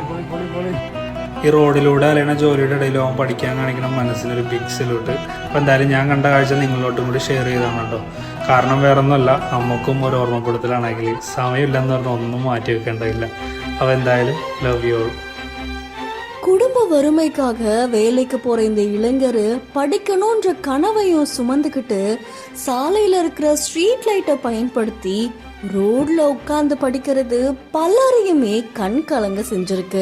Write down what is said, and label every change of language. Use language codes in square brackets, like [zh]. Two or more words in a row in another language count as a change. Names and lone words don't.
[ml] ഈ റോഡിലൂടെ അല്ലെങ്കിൽ ജോലിയുടെ ഇടയിലും അവൻ പഠിക്കാൻ കാണിക്കണം മനസ്സിനൊരു [en] big salute. [ml] അപ്പോൾ എന്തായാലും ഞാൻ കണ്ട കാഴ്ച നിങ്ങളോട്ടും കൂടി ഷെയർ ചെയ്താണ് കേട്ടോ. കാരണം വേറൊന്നുമല്ല, നമുക്കും ഒരു ഓർമ്മപ്പെടുത്തലാണെങ്കിൽ സമയമില്ലെന്ന് പറഞ്ഞാൽ ഒന്നും മാറ്റി വെക്കേണ്ടതില്ല. അപ്പോൾ എന്തായാലും [en] love you all. [ta] குடும்ப வறுமைக்காக வேலைக்கு போற இந்த இளைஞர் படிக்கணும்ன்ற கனவையும் சுமந்துக்கிட்டு சாலையில இருக்கிற [en] street light [ta] பயன்படுத்தி ரோட்ல உட்கார்ந்து படிக்கிறது பலரையுமே கண் கலங்க செஞ்சிருக்கு.